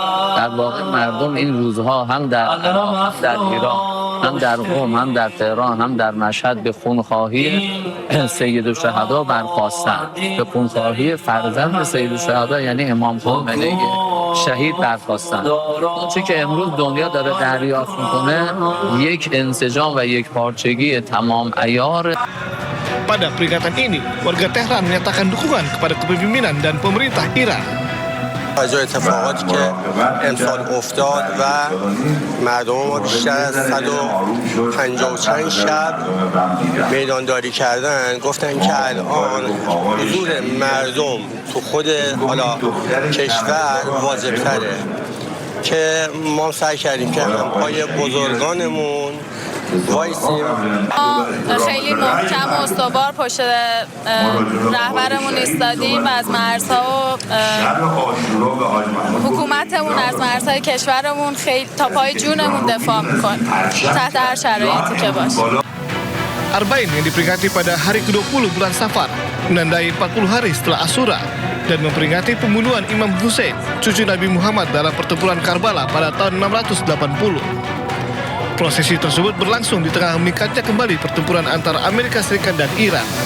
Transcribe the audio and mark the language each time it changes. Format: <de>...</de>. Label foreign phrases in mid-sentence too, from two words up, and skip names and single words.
<fa>در واقع مردم این روزها هم در عراق هم در ایران هم در قم هم در تهران هم در مشهد به خونخواهی سیدالشهدا برخاستند، به خونخواهی فرزند سیدالشهدا یعنی امام خمینی شهید برخاستند. آنچه که امروز دنیا داره دریافت میکنه یک انسجام و یک پارچگی تمام عیار.</fa> <id>Pada peringatan ini, warga Tehran menyatakan dukungan kepada kepemimpinan dan pemerintah Iran.</id> <fa>توجه اتفاقاتی که امسال افتاد و مردم ما بیشتر از 150 چند شب میدانداری کردن، گفتن که الان حضور مردم تو خود کشور واجب تره که ما سعی کردیم که همپای بزرگانمون وایسیم. خیلی محکم و استوار پشت رهبرمون ایستادیم و از مرزها و حکومتمون از مرزهای کشورمون خیلی تا پای جونمون دفاع میکنه تحت هر شرایطی که باشه.</fa> <id>Arba'in yang diperingati pada hari ke-20 bulan Safar menandai 40 hari setelah Asyura dan memperingati pembunuhan Imam Hussein, cucu Nabi Muhammad dalam pertempuran Karbala pada tahun 680. Prosesi tersebut berlangsung di tengah meningkatnya kembali pertempuran antara Amerika Serikat dan Iran.</id>